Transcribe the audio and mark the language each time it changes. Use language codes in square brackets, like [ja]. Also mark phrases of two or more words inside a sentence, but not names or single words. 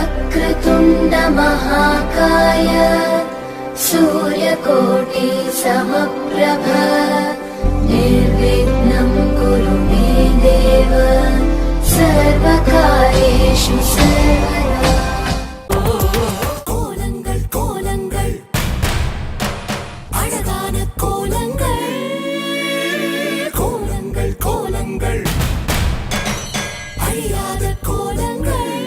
[sa] वक्रतुण्ड महाकाय सूर्यकोटि समप्रभ निर्विघ्नं कुरु मे देव सर्वकार्येषु सर्वदा। [ta] கோலங்கள் கோலங்கள் அழகான கோலங்கள் கோலங்கள் கோலங்கள் அழியாத கோலங்கள்